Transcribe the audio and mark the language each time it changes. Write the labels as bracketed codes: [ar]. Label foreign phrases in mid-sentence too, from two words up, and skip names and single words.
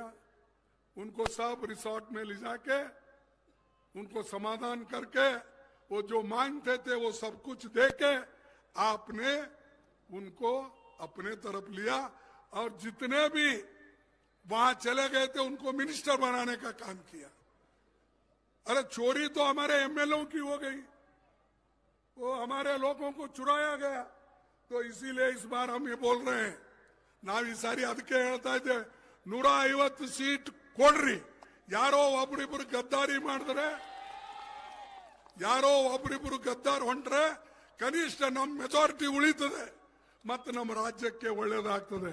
[hi] उनको सब रिसोर्ट में ले जाके उनको समाधान करके वो जो मांगते थे वो सब कुछ देके आपने उनको अपने तरफ लिया और जितने भी वहां चले गए थे उनको मिनिस्टर बनाने का काम किया। अरे चोरी तो हमारे एमएलए की हो गई, वो हमारे लोगों को चुराया गया। तो इसीलिए इस बार हम ये बोल रहे हैं, [kn] ನಾವು ಈ ಸಾರಿ ಅದಕ್ಕೆ ಹೇಳ್ತಾ ಇದ್ದೆ, 150 ಸೀಟ್ ಕೊಡ್ರಿ, ಯಾರೋ ಒಬ್ಬರಿಬ್ಬರು ಗದ್ದಾರಿ ಮಾಡಿದ್ರೆ, ಯಾರೋ ಒಬ್ಬರಿಬ್ಬರು ಗದ್ದಾರ್ ಹೊಂಟ್ರೆ ಕನಿಷ್ಠ ನಮ್ಮ ಮೆಜಾರಿಟಿ ಉಳಿತದೆ ಮತ್ತು ನಮ್ಮ ರಾಜ್ಯಕ್ಕೆ ಒಳ್ಳೇದಾಗ್ತದೆ.